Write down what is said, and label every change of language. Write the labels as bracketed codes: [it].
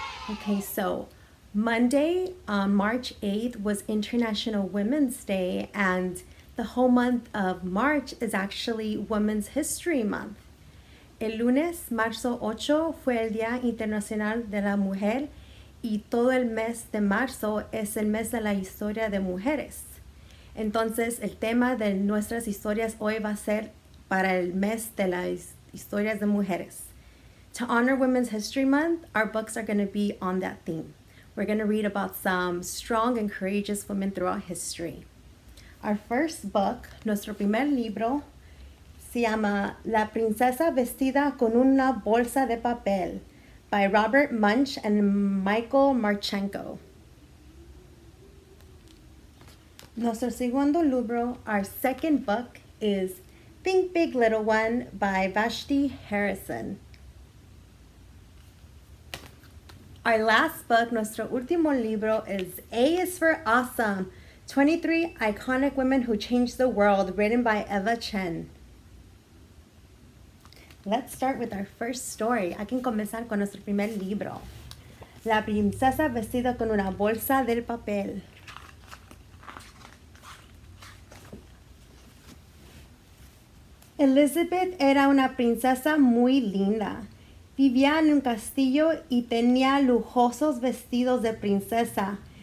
[en] Okay, so Monday, March 8th, was International Women's Day, and the whole month of March is actually Women's History Month. [es] El lunes, marzo 8, fue el Día Internacional de la Mujer y todo el mes de marzo es el mes de la historia de mujeres. Entonces, el tema de nuestras historias hoy va a ser para el mes de las historias de mujeres. [en] To honor Women's History Month, our books are going to be on that theme. We're going to read about some strong and courageous women throughout history. Our first book, [es] nuestro primer libro, se llama La princesa vestida con una bolsa de papel by Robert Munsch and Michael Marchenko. Nuestro segundo libro, [en] our second book, is Think Big Little One by Vashti Harrison. Our last book, [es] nuestro último libro, [en] is A is for Awesome, 23 Iconic Women Who Changed the World, written by Eva Chen. Let's start with our first story. [es] Hay que comenzar con nuestro primer libro. La princesa vestida con una bolsa del papel. Elizabeth era una princesa muy linda. Vivía en un castillo y tenía lujosos vestidos de princesa.